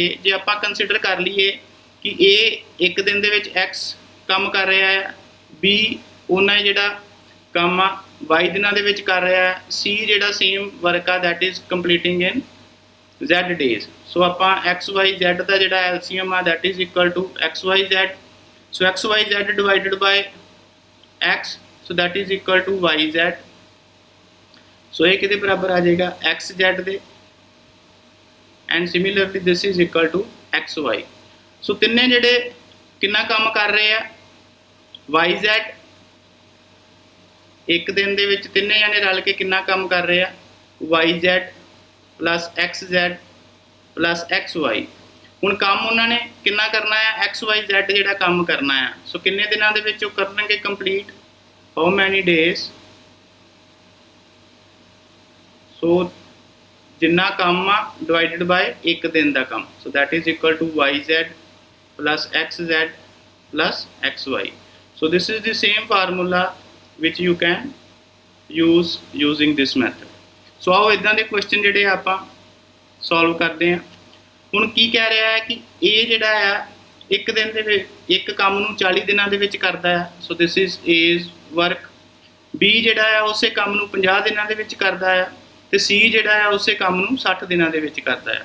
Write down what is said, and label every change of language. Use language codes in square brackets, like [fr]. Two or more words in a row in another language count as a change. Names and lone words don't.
[pa] ਜੇ ਆਪਾਂ ਕੰਸੀਡਰ ਕਰ ਲਈਏ ਕਿ A ਇੱਕ ਦਿਨ ਦੇ ਵਿੱਚ X ਕੰਮ ਕਰ ਰਿਹਾ ਹੈ, B ਉਹਨਾਂ ਜਿਹੜਾ ਕੰਮ ਆ Y ਦਿਨਾਂ ਦੇ ਵਿੱਚ ਕਰ ਰਿਹਾ ਹੈ, C ਜਿਹੜਾ [en] same work [pa] ਆ [en] that is completing in Z days। [pa] ਸੋ ਆਪਾਂ XYZ ਦਾ ਜਿਹੜਾ LCM ਆ [en] that is equal to XYZ। [pa] ਸੋ XYZ [en] divided by X, so that is equal to YZ। [pa] ਸੋ ਇਹ ਕਿਹਦੇ ਬਰਾਬਰ ਆ ਜਾਏਗਾ, XZ ਦੇ। [en] and similarly this is equal to XY। [pa] ਸੋ ਤਿੰਨੇ ਜਿਹੜੇ ਕਿੰਨਾ ਕੰਮ ਕਰ ਰਹੇ ਆ, YZ ਇੱਕ ਦਿਨ ਦੇ ਵਿੱਚ ਤਿੰਨੇ ਜਾਣੇ ਰਲ ਕੇ ਕਿੰਨਾ ਕੰਮ ਕਰ ਰਹੇ ਆ, YZ ਪਲੱਸ XZ ਪਲੱਸ XY। ਹੁਣ ਕੰਮ ਉਹਨਾਂ ਨੇ ਕਿੰਨਾ ਕਰਨਾ ਆ, XYZ ਜਿਹੜਾ ਕੰਮ ਕਰਨਾ ਆ। ਸੋ ਕਿੰਨੇ ਦਿਨਾਂ ਦੇ ਵਿੱਚ ਉਹ ਕਰਨਗੇ ਕੰਪਲੀਟ, [en] how many days. ਸੋ [pa] ਜਿੰਨਾ ਕੰਮ ਆ [en] divided by [pa] ਇੱਕ ਦਿਨ ਦਾ ਕੰਮ, [en] ਸੋ that is equal to YZ plus XZ plus XY। so this is the same formula which you can use using this method। [pa] ਸੋ ਆਓ ਇੱਦਾਂ ਦੇ ਕੁਐਸਚਨ ਜਿਹੜੇ ਆਪਾਂ ਸੋਲਵ ਕਰਦੇ ਹਾਂ। ਹੁਣ ਕੀ ਕਹਿ ਰਿਹਾ ਹੈ ਕਿ A ਜਿਹੜਾ ਆ ਇੱਕ ਦਿਨ ਦੇ ਵਿੱਚ ਇੱਕ ਕੰਮ ਨੂੰ 40 ਦਿਨਾਂ ਦੇ ਵਿੱਚ ਕਰਦਾ ਆ। [en] so this is A's work. [pa] B ਜਿਹੜਾ ਆ ਉਸੇ ਕੰਮ ਨੂੰ 50 ਦਿਨਾਂ ਦੇ ਵਿੱਚ ਕਰਦਾ ਆ, ਤੇ C ਜਿਹੜਾ ਆ ਉਸੇ ਕੰਮ ਨੂੰ 60 ਦਿਨਾਂ ਦੇ ਵਿੱਚ ਕਰਦਾ ਆ।